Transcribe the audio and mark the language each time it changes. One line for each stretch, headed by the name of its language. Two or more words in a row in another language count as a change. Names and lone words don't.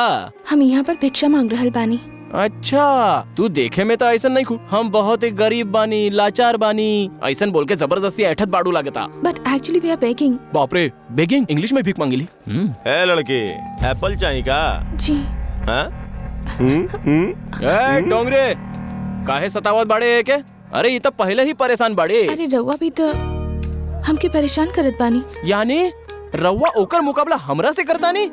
Bhojpuri: हम यहाँ पर भिक्षा मांग रहल बानी। अच्छा, तू देखे में तो ऐसा नहीं खू, हम बहुत ही गरीब बानी, लाचार बानी, ऐसा बोल के जबरदस्ती ऐठत बाड़ू लागता।
English: But actually we are begging.
Bhojpuri: बाप रे, बेगिंग? इंग्लिश में भीख मांगी ली? ए लड़की, एप्पल चाहिए का? जी। हाँ? ए डोंगरे, काहे सतावत बाड़े के? अरे ये तो पहले ही परेशान बाड़े। अरे रउआ भी तो हमके परेशान करत बानी। यानी रउआ ओकर मुकाबला हमरा से करता नी?